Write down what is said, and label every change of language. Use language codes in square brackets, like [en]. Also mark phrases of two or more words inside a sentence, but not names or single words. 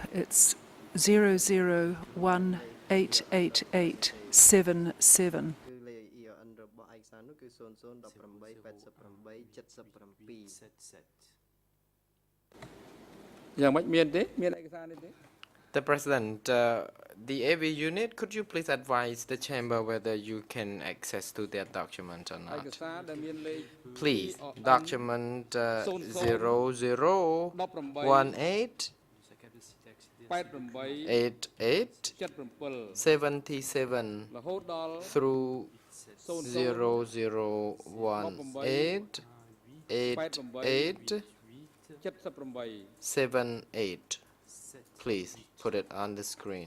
[en] It's 0018887. [km] យ៉ាងម៉េចមានទេមានឯកសារនេះទេ [en] The President, the AV unit, could you please advise the chamber whether you can access to that document or [km] ឯ [en] not? [km] កសារដែលមានលេខ [en] Please, document 00188877 through 00188878. Please put it on the screen.